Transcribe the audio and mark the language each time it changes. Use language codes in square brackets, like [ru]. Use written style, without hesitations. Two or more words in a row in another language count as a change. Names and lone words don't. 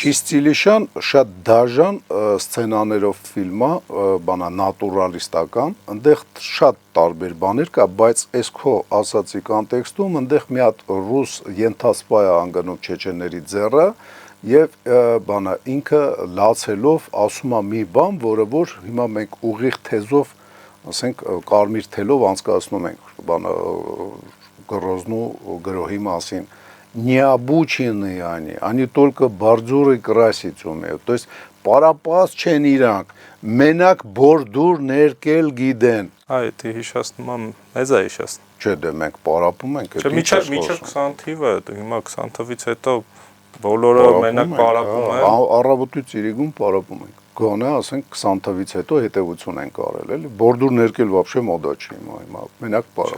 [hy] Չիստիլիշան շատ դաժան սցենաներով ֆիլմ է, բանա նատուրալիստական, այնտեղ շատ տարբեր բաներ կա, բայց այս քո ասացի կոնտեքստում այնտեղ մի հատ ռուս ենթասպա է անգնում չեչենների ձեռը եւ բանա ինքը լացելով ասում է մի բան, որը որ հիմա մենք ուղիղ թեզով ասենք կարմիր թելով անցկացնում ենք բանը գրոզնու գրոհի մասին [ru] необученные они только бордюры красить умеют. То есть [hy] պարապած չեն իրանք, մենակ բորդուր ներկել գիտեն։ Այ դե հիշացնում եմ, մեզ է հիշացնում։ Չէ, դե մենք պարապում ենք, Չէ, միջև 20 թիվը, հիմա 20 թվից հետո բոլորը մենակ պարապում են։ Առավոտից իրիկում պարապում ենք։ Գոնե ասենք 20 թվից հետո հետևություն են կարել, էլի։ Բորդուր ներկել вообще մոդա չի հիմա, մենակ պարապել։